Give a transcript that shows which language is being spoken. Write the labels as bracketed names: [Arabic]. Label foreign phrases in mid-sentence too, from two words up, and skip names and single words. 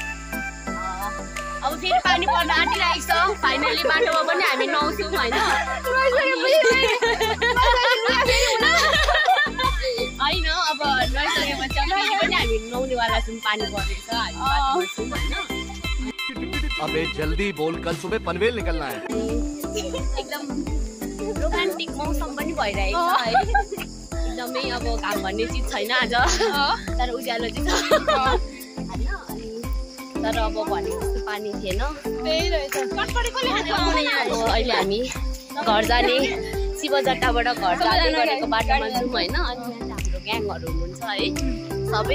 [Nepali] अब फेरि पानी पर्न आँटिरहेको छ फाइनल्ली बाटोमा पनि हामी नुहाउँछौँ होइन होइन अब नुहाइसकेपछि पनि हामी नुहाउनेवाला छौँ पानी परेको छ हामी बाटोमा छौँ होइन [Hindi] अबे जल्दी बोल कल सुबह पनवेल निकलना है [Nepali] एकदम रोमान्टिक मौसम पनि भइरहेको छ है एकदमै अब घाम भन्ने चिज छैन आज तर उज्यालो चाहिँ छ तर अब भनेको जस्तो पानी थिएन त्यही रहेछ अहिले हामी घर जाने शिवजट्टाबाट घर जाने गरेको बाटोमा छौँ होइन अनि हाम्रो ग्याङहरू हुनुहुन्छ है सबै